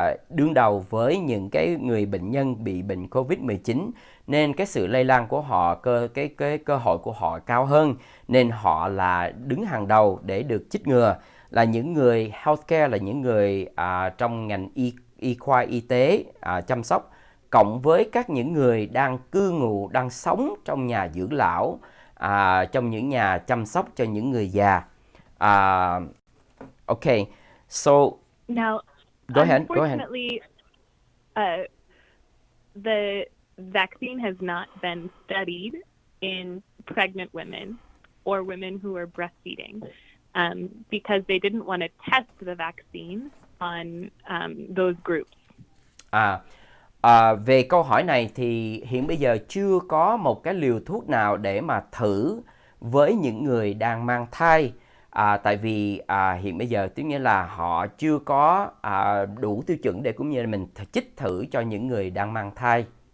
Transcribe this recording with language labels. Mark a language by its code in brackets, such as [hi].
[vi] đương đầu với những cái người bệnh nhân bị bệnh COVID-19, nên cái sự lây lan của họ, cái cơ hội của họ cao hơn, nên họ là đứng hàng đầu để được chích ngừa, là những người healthcare, là những người trong ngành y khoa y tế chăm sóc, cộng với những người đang cư ngụ, đang sống trong nhà dưỡng lão, trong những nhà chăm sóc cho những người già. [en] Okay, so now, go ahead. Unfortunately, the vaccine has not been studied in pregnant women or women who are breastfeeding, because they didn't want to test the vaccine on those groups. [vi] Về câu hỏi này thì hiện bây giờ chưa có một cái liều thuốc nào để mà thử với những người đang mang thai, tại vì hiện bây giờ tức nghĩa là họ chưa có đủ tiêu chuẩn để cũng như là mình chích thử cho những người đang mang thai.